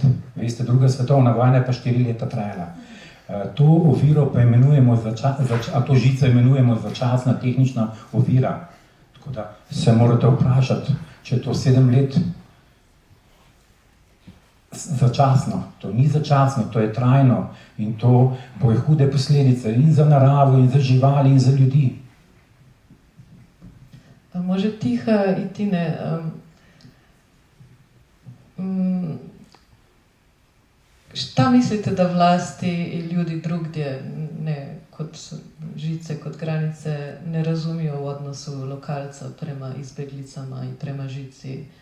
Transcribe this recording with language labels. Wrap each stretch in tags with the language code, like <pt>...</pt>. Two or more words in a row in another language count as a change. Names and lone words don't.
<sl>Veste, druga svetovna vojna je pa 4 leta trajala. To oviro pa imenujemo, to žico imenujemo začasna tehnična ovira. Tako da se morate vprašati, če je to 7 let začasno. To ni začasno, to je trajno in to bo hude posledice in za naravo, in za živali, in za ljudi.</sl> <hr>Može Tiha i Tine, šta mislite da vlasti i ljudi drugdje, ne kod žice, kod granice, ne razumiju u odnosu lokalca prema izbjeglicama i prema žici?</hr>